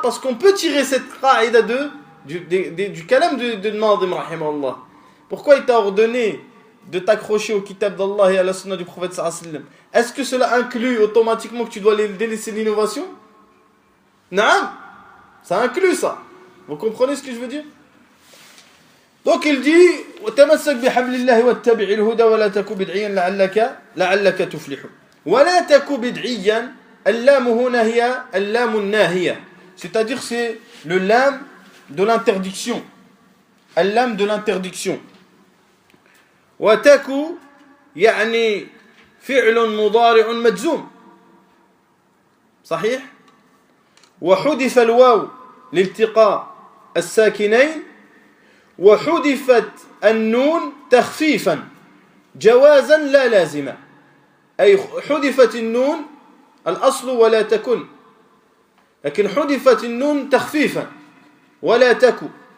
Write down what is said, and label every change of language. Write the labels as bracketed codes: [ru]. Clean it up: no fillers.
[fr] Parce qu'on peut tirer cette qa'ida du kalam de Nadim rahimahullah. Pourquoi il t'a ordonné de t'accrocher au kitab d'Allah et à la sunna du prophète sallallahu alayhi wa sallam? Est-ce que cela inclut automatiquement que tu dois délaisser l'innovation? Non, ça inclut ça. Vous comprenez ce que je veux dire? Donc il dit [ar] وتمسك بحبل الله واتبع الهدى ولا تك بدعيا لعلك تفلح ولا تك بدعيا. اللام هنا هي اللام الناهية, [fr] c'est-à-dire c'est le lam de l'interdiction, اللام de l'interdiction. [ar] وتك يعني فعل مضارع مجزوم صحيح, وحذف الواو لالتقاء الساكنين, وحذفت النون تخفيفا جوازا لا لازما, أي حذفت النون الأصل ولا تكن, لكن حذفت النون تخفيفا ولا تكن.